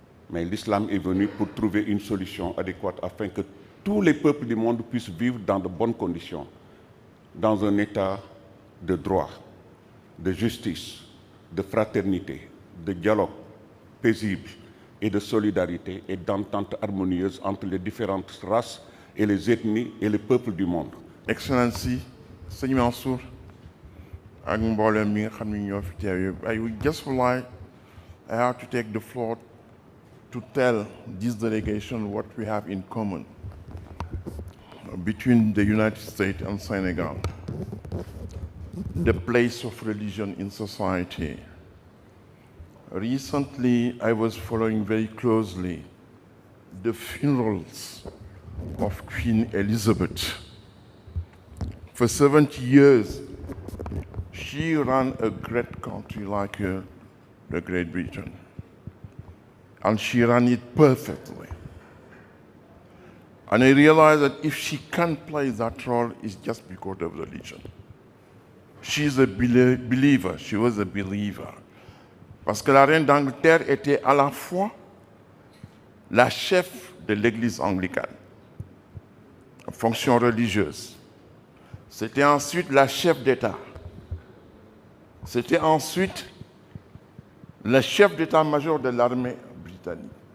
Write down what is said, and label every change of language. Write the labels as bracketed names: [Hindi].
[French] Mais l'islam est venu pour trouver une solution adéquate afin que tous les peuples du monde puissent vivre dans de bonnes conditions, dans un état de droit, de justice, de fraternité, de dialogue paisible et de solidarité et d'entente harmonieuse entre les différentes races et les ethnies et les peuples du monde. [English] Excellency, [Wolof] Sëñ Mansour, ak mboolem mi nga xam ne ñoo fi teew yëpp, [English] I would just like I have to take the floor to tell this delegation what we have in common between the United States and Senegal. The place of religion in society. Recently, I was following very closely the funerals of Queen Elizabeth. For 70 years, she ran a great country like the Great Britain. And she ran it perfectly. And I realized that if she can't play that role, it's just because of religion. She's a believer, she was a believer. [French] Parce que la reine d'Angleterre était à la fois la chef de l'église anglicane, en fonction religieuse. C'était ensuite la chef d'État. C'était ensuite le chef d'état-major de l'armée britannique.